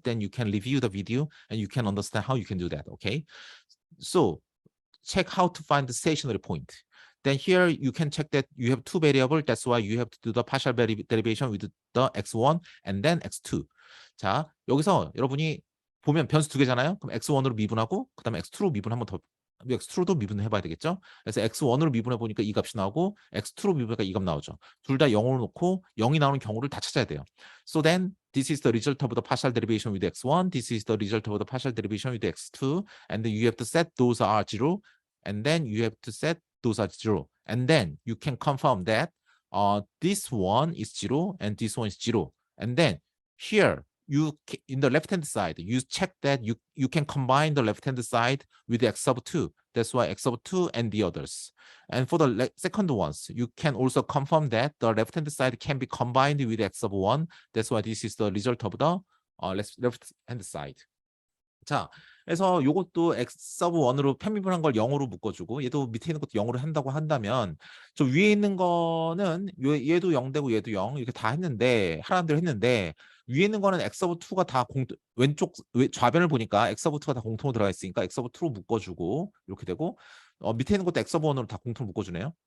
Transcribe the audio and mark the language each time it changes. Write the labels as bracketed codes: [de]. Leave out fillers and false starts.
[en] Then you can review the video and you can understand how you can do that. Okay, so check how to find the stationary point. Then here you can check that you have two variables. That's why you have to do the partial derivation with the x1 and then x2. [ko] 자, 여기서 여러분이 보면 변수 두 개잖아요. 그럼 x1으로 미분하고 그다음에 x2로 미분 한번 더, x2로도 미분을 해봐야 되겠죠. 그래서 x1으로 미분해 보니까 이 값이 나오고 x2로 미분하니까 이 값 나오죠. 둘 다 0으로 놓고 0이 나오는 경우를 다 찾아야 돼요. [en] So then this is the result of the partial derivation with x1. This is the result of the partial derivation with x2. And then you have to set those are 0. And then you have to set those are 0. And then you can confirm that this one is 0 and this one is 0. And then here, you in the left-hand side, you check that you can combine the left-hand side with x sub 2. That's why x sub 2 and the others. And for the second ones, you can also confirm that the left-hand side can be combined with x sub 1. That's why this is the result of the left-hand side. [ko] 자, 그래서 요것도 x 서브 1으로 편미분한 걸 0으로 묶어주고 얘도 밑에 있는 것도 0으로 한다고 한다면 저 위에 있는 거는 얘도 0 되고 얘도 0 이렇게 다 했는데 하라는 대로 했는데 위에 있는 거는 x 서브 2가 다 왼쪽 좌변을 보니까 x 서브 2가 다 공통으로 들어가 있으니까 x 서브 2로 묶어주고 이렇게 되고 밑에 있는 것도 x 서브 1으로 다 공통으로 묶어주네요.